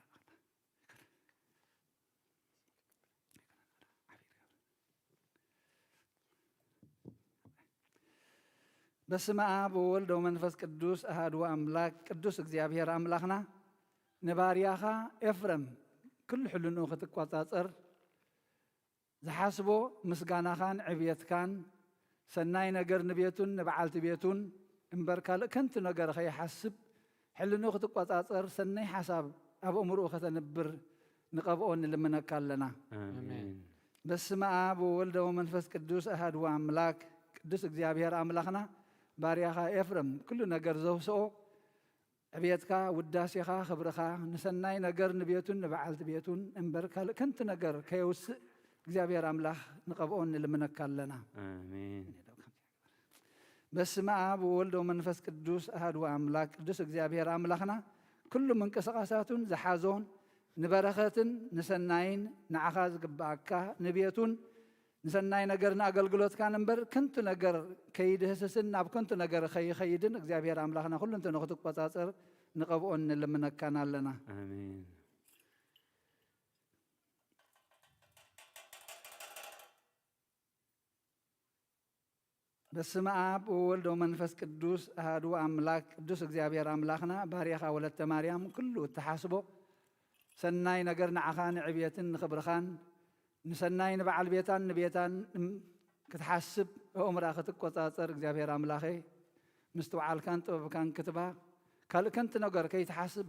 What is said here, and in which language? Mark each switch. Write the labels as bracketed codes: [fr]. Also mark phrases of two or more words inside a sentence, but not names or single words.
[gez] በስመ አብ ወወልድ ወመንፈስ ቅዱስ አሐዱ አምላክ [ti] ቅዱስ እግዚአብሔር አምላክና ንባርያኻ ኤፍረም ኩሉ ሕልንኡ ክትቋጻጸር ዝሓስቦ ምስጋናኻን ዕብየትካን ሰናይ ነገር ንቤቱን ንበዓልቲ ቤቱን እምበር ካልእ ከንቲ ነገር ከይሓስብ ሕልኑ ክትቆፃፀር ሰናይ ሓሳብ ኣብ እምርኡ ከተንብር ንቐብኦ ንልምነካ ኣለና። አሜን። [gez] በስመ አብ ወወልድ ወመንፈስ ቅዱስ አሐዱ አምላክ [ti] ቅዱስ እግዚአብሔር አምላኽና ባርያኻ ኤፍሬም ኩሉ ነገር ዘውስኦ ዕብየትካ ውዳሴኻ ክብርኻ ንሰናይ ነገር ንቤቱን ንበዓልቲ ቤቱን እምበር ካልእ ከንቲ ነገር ከየውስእ እግዚአብሔር አምላኽ ንቐብኦ ንልምነካ ኣለና። አሜን። [gez] በስመ አብ ወወልድ ወመንፈስ ቅዱስ አሐዱ አምላክ [ti] ቅዱስ እግዚአብሔር አምላኽና ኩሉ ምንቅስቃሳቱን ዝሓዞን ንበረኸትን ንሰናይን ንዓኻ ዝግባአካ ንቤቱን ንሰናይ ነገር ንኣገልግሎትካን እምበር ከንቱ ነገር ከይድህስስን ናብ ከንቱ ነገር ከይኸይድን እግዚአብሔር አምላኽና ኩሉ እንተ ንኽትቆፃፀር ንቐብኦ ንልምነካን ኣለና። አሜን። [gez] በስመ አብ ወወልድ ወመንፈስ ቅዱስ አሐዱ አምላክ [ti] ቅዱስ እግዚአብሔር አምላኽና ባርያኻ ወለተ ማርያም ኩሉ እተሓስቦ ሰናይ ነገር ንዓኻ ንዕብየትን ንኽብርኻን ንሰናይ ንበዓል ቤታን ንቤታን ክትሓስብ ኣእምራ ክትቆፃፀር እግዚአብሔር አምላኸ ምስቲ በዓልካን ጥበብካን ክትባ ካልእ ከንቲ ነገር ከይትሓስብ